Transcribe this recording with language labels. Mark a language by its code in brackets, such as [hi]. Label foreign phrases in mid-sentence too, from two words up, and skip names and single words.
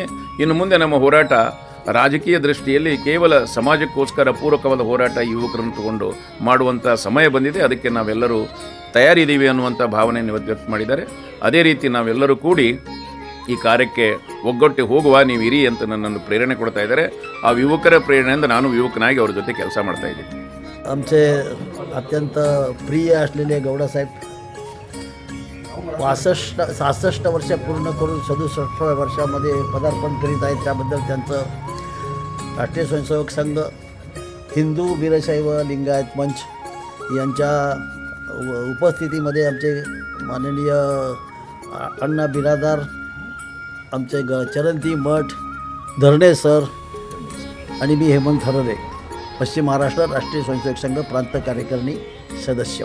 [kn] ಇನ್ನು ಮುಂದೆ ನಮ್ಮ ಹೋರಾಟ ರಾಜಕೀಯ ದೃಷ್ಟಿಯಲ್ಲಿ ಕೇವಲ ಸಮಾಜಕ್ಕೋಸ್ಕರ ಪೂರಕವಾದ ಹೋರಾಟ ಯುವಕರನ್ನು ತಗೊಂಡು ಮಾಡುವಂಥ ಸಮಯ ಬಂದಿದೆ. ಅದಕ್ಕೆ ನಾವೆಲ್ಲರೂ ತಯಾರಿದ್ದೀವಿ ಅನ್ನುವಂಥ ಭಾವನೆಯನ್ನು ಇವತ್ತು ವ್ಯಕ್ತ ಮಾಡಿದ್ದಾರೆ. ಅದೇ ರೀತಿ ನಾವೆಲ್ಲರೂ ಕೂಡಿ ಈ ಕಾರ್ಯಕ್ಕೆ ಒಗ್ಗಟ್ಟು ಹೋಗುವ, ನೀವು ಇರಿ ಅಂತ ನನ್ನನ್ನು ಪ್ರೇರಣೆ ಕೊಡ್ತಾ ಇದ್ದಾರೆ. ಆ ಯುವಕರ प्रेरणेಯಿಂದ ನಾನು ಯುವಕನಾಗಿ ಅವ್ರ ಜೊತೆ ಕೆಲಸ ಮಾಡ್ತಾ इದ್ದೀನಿ. [mr] आमचे अत्यंत प्रिय असलेले गौडासाहेब 66 वर्ष पूर्ण करून 67व्या वर्षामध्ये पदार्पण करीत आहेत. त्याबद्दल त्यांचं राष्ट्रीय स्वयंसेवक संघ, हिंदू वीरशैव लिंगायत मंच यांच्या उपस्थितीमध्ये आमचे माननीय अण्णा बिरादार, आमचे चरणती मठ, धरणे सर आणि मी हेमंत हररे, पश्चिम महाराष्ट्र राष्ट्रीय स्वयंसेवक संघ प्रांत कार्यकारिणी सदस्य.